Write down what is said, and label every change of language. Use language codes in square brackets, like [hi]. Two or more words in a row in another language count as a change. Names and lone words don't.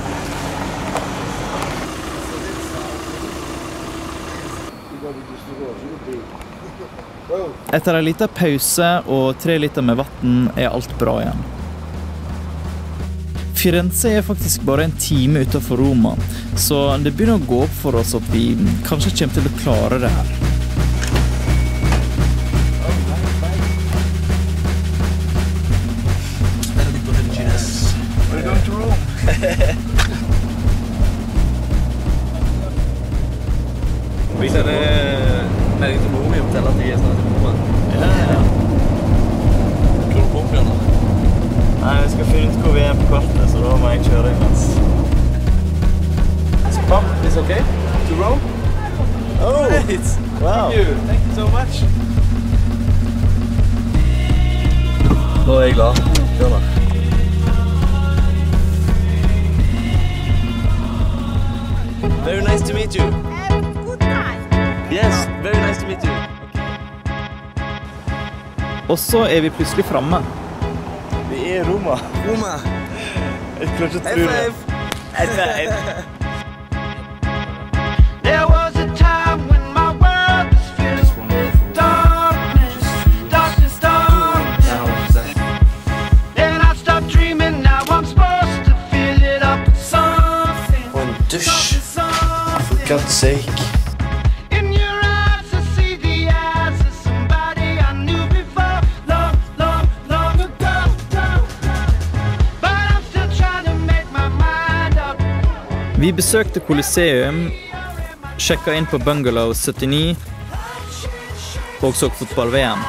[no] Etter en liten pause og 3 liter med vatten er alt bra igjen. Firenze er faktisk bare en time utenfor Roma, så det begynner å gå opp for oss at vi kanskje kommer til å klare det her. [en] We're going to Rome. [no] Vi sender melding til mor mi og forteller at jeg er snart i Roma. Ja. Tror du på Bjørn da? Nei, vi skal finne ut hvor vi er på kartet, så da må jeg kjøre imens. [en] Pop, is it okay? To Rome? Oh! Great! Wow! Thank you so much! [no] Nå er jeg glad, Bjørn. [en] Very nice to meet you. Yes, very nice to meet you. [no] Og så er vi plutselig fremme. Vi er i Roma. Roma. Jeg klarer ikke å tro det. F5. [en] There was a time when my world was filled with darkness, darkness, darkness. Then I stopped dreaming, now I'm supposed to fill it up with something. [no] Og en dusj. [en] For God's sake. [no] Vi besøkte Colosseum, sjekket inn på Bungalow 79 og så fotball-VM.